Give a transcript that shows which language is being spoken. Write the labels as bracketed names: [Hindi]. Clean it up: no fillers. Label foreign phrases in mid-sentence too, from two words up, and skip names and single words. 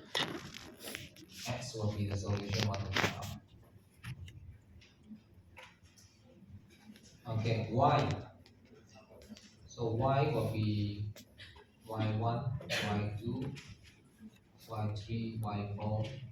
[English] X will be the solution we want to find out. Okay, Y. So Y will be Y1, Y2, Y3, Y4.